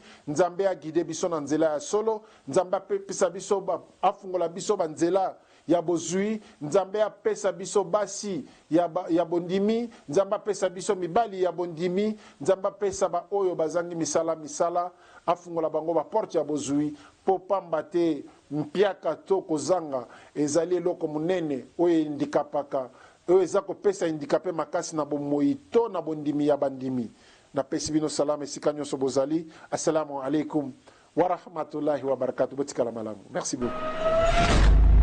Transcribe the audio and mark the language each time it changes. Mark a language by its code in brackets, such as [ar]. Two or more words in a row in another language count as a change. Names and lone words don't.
[ln] Nzambe agide biso na nzela ya solo, Nzambe apesa biso afungola biso ba nzela ya bozui, Nzambe apesa biso basi ya bondimi, Nzambe apesa biso mibali ya bondimi, Nzambe apesa ba oyo bazangi misala afungola bango ba porte ya bozui po pamba te mpiaka to kozanga ezali eloko munene oyo indikapaka oyo eza kopesa indikape makasi na bomoi to na bondimi ya bandimi. Napesi bino salam esika nyonso bozali. [ar] السلام عليكم ورحمة الله وبركاته. [ln] Botikala malamu. [fr] Merci beaucoup.